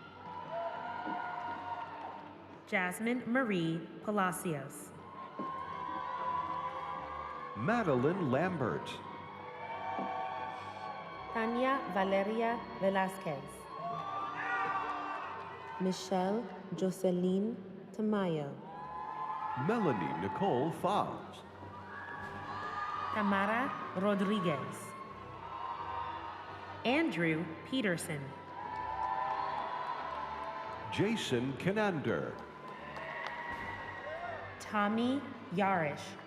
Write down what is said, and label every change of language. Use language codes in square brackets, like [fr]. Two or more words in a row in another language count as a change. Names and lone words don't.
[en] Jasmine Marie Palacios. Madeline Lambert. Tanya Valeria Velasquez. Michelle Jocelyn Tamayo. Melanie Nicole Favs. Tamara Rodriguez. Andrew Peterson. Jason Kinander. Tommy Yarish.